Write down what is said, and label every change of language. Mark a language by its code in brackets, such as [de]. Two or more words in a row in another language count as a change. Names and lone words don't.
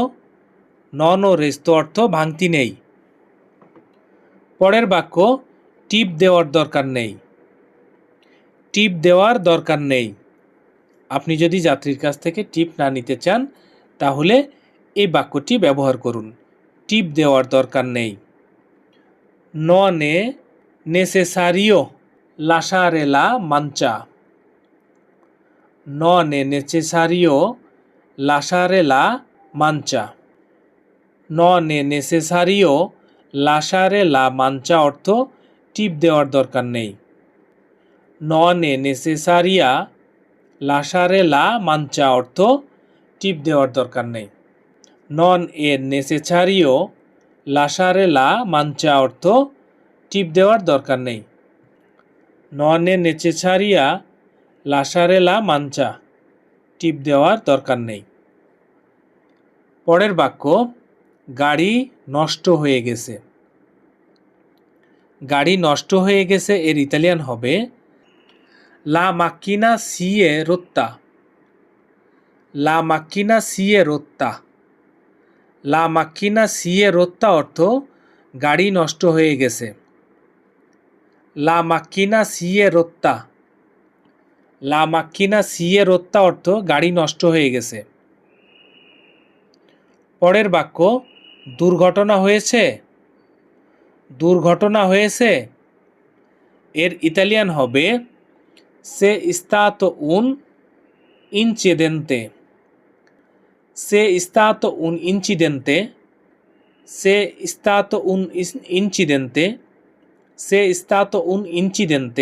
[it] non ho resto [bn] অর্থ ভাঙতি নেই। পরের বাক্য, টিপ দেওয়ার দরকার নেই। টিপ দেওয়ার দরকার নেই। আপনি যদি যাত্রীর কাছ থেকে টিপ না নিতে চান তাহলে এই বাক্যটি ব্যবহার করুন, টিপ দেওয়ার দরকার নেই। [it] non è necessario lasciare la mancia. non è necessario lasciare la mancia. non è necessario lasciare la mancia [bn] অর্থ টিপ দেওয়ার দরকার নেই। [it] non è necessaria lasciare la mancia [bn] অর্থ টিপ দেওয়ার দরকার নেই। [it] non è necessario lasciare la mancia [bn] অর্থ টিপ দেওয়ার দরকার নেই। [it] non è necessaria lasciare la mancia [bn] টিপ দেওয়ার দরকার নেই। পরের বাক্য, গাড়ি নষ্ট হয়ে গেছে। গাড়ি নষ্ট হয়ে গেছে এর ইতালিয়ান হবে [it] la macchina si è rotta. লা macchina si è rotta. লা macchina si è rotta [bn] অর্থ গাড়ি নষ্ট হয়ে গেছে। [it] লা macchina si è rotta. লা macchina si è rotta [bn] অর্থ গাড়ি নষ্ট হয়ে গেছে। পরের বাক্য, দুর্ঘটনা হয়েছে, দুর্ঘটনা হয়েছে। এর ইতালিয়ান হবে [it] c'è stato un incidente, c'è stato un incidente, c'è stato un incidente, c'è stato un incidente.